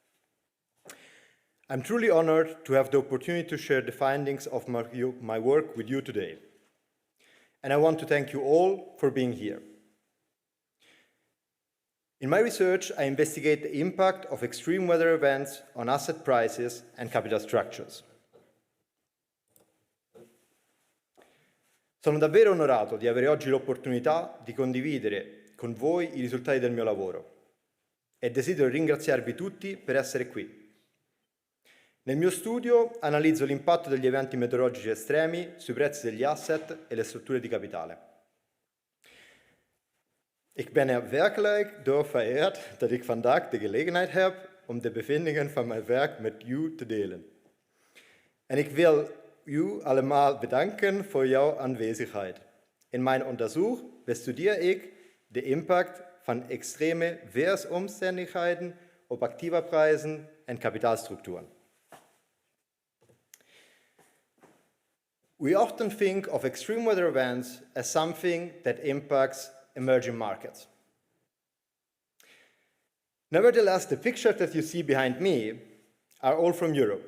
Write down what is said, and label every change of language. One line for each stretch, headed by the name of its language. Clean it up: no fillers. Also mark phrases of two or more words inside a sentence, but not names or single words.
English: I'm truly honored to have the opportunity to share the findings of my work with you today. And I want to thank you all for being here. In my research, I investigate the impact of extreme weather events on asset prices and capital structures.
Italian: Sono davvero onorato di avere oggi l'opportunità di condividere con voi i risultati del mio lavoro e desidero ringraziarvi tutti per essere qui. Nel mio studio analizzo l'impatto degli eventi meteorologici estremi sui prezzi degli asset e le strutture di capitale.
Dutch: Ik ben er werkelijk door vereerd dat ik vandaag de gelegenheid heb om de bevindingen van mijn werk met u te delen. En ik wil u allemaal bedanken voor jouw aanwezigheid. In mijn onderzoek bestudeer ik de impact van extreme weersomstandigheden op activaprijzen en kapitaalstructuren.
English: We often think of extreme weather events as something that impacts emerging markets. Nevertheless, the pictures that you see behind me are all from Europe.